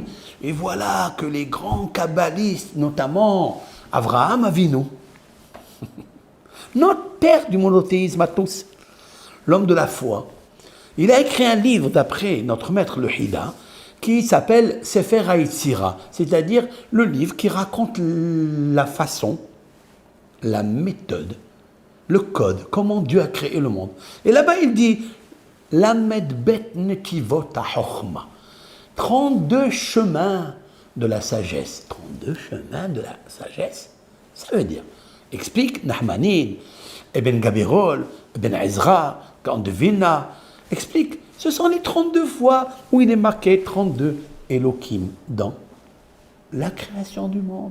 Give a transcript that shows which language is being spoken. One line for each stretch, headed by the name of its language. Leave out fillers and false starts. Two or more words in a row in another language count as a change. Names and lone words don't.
French: Et voilà que les grands kabbalistes, notamment Avraham Avinu, notre père du monothéisme à tous, l'homme de la foi, il a écrit un livre d'après notre maître le Hida qui s'appelle Sefer HaYetzira, c'est-à-dire le livre qui raconte la façon, la méthode, le code, comment Dieu a créé le monde. Et là-bas il dit
Hebrew: ל״ב נתיבות החכמה,
French: 32 chemins de la sagesse. 32 chemins de la sagesse, ça veut dire, explique Nahmanide, Ibn Gabirol, Ibn Ezra, Gaon de Vilna, explique, ce sont les 32 fois où il est marqué 32 Elohim dans la création du monde.